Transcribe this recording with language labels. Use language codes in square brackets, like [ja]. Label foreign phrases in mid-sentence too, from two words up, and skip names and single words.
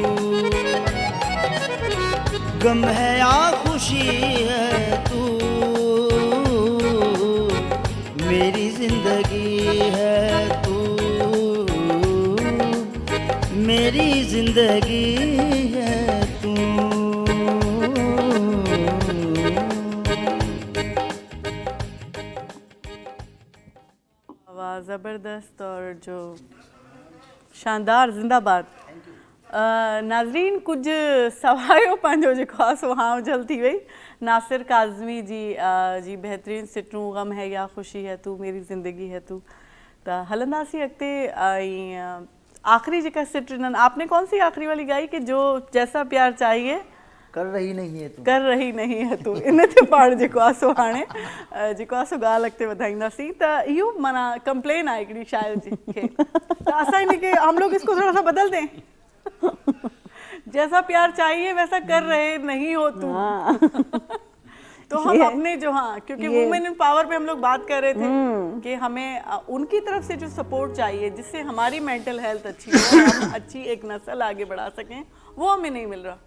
[ur] غم ہے یا خوشی ہے تو میری زندگی ہے، تو میری زندگی ہے تو. واہ، زبردست اور جو شاندار، زندہ باد. [sd] नाज़रीन, कुछ सवायो पंहिंजो जेको आहे सो हाउजल थी वई। नासिर काज़मी जी बहितरीन सिटरूं [ur] غم ہے یا خوشی ہے تو میری زندگی ہے تو. [sd] त हलंदासीं अॻिते। ऐं आख़िरी जेका सिट ॾिननि, [ur] آپ نے کون سی آخری والی گائی کہ جو جیسا پیار چاہیے کر رہی نہیں ہے تو, کر رہی نہیں ہے تو. [sd] इन ते पाण जेको आहे सो हाणे जेको आहे सो ॻाल्हि अॻिते वधाईंदासीं। त इहो माना कंप्लेन आहे हिकिड़ी शायर जी खे, त असां हिन खे [ur] ہم لوگ اس کو تھوڑا سا بدل دیں. جیسا پیار چاہیے ویسا کر رہے نہیں ہو تم. تو ہم اپنے جو، ہاں، کیونکہ [en] women in power [ur] پہ ہم لوگ بات کر رہے تھے کہ ہمیں ان کی طرف سے جو سپورٹ چاہیے جس سے ہماری [en] mental health [ur] اچھی ہو، ہم اچھی ایک نسل آگے بڑھا سکیں، وہ ہمیں نہیں مل رہا.